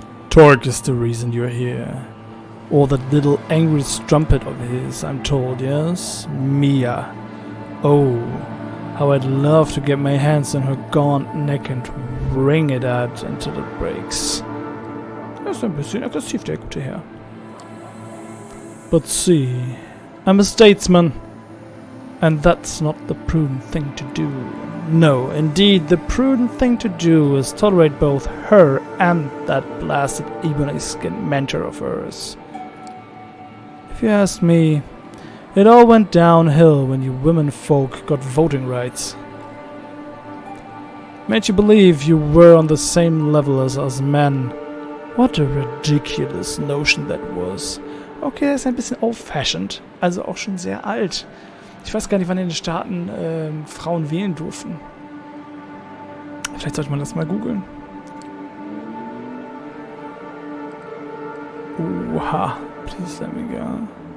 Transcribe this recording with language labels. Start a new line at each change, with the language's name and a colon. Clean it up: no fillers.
English: Torque is the reason you're here. Or that little angry strumpet of his, I'm told, yes? Mia. Oh, how I'd love to get my hands on her gaunt neck and wring it out until it breaks.
German: Das ist ein bisschen aggressiv, der gute Herr.
English: But see, I'm a statesman. And that's not the prudent thing to do. No, indeed, the prudent thing to do is tolerate both her and that blasted ebony-skinned mentor of hers. If you ask me, it all went downhill when you women folk got voting rights. Made you believe you were on the same level as us men. What a ridiculous notion that was.
German: Okay, er ist ein bisschen old-fashioned, also auch schon sehr alt. Ich weiß gar nicht, wann in den Staaten Frauen wählen durften. Vielleicht sollte man das mal googeln.
English: Oha, please let me go.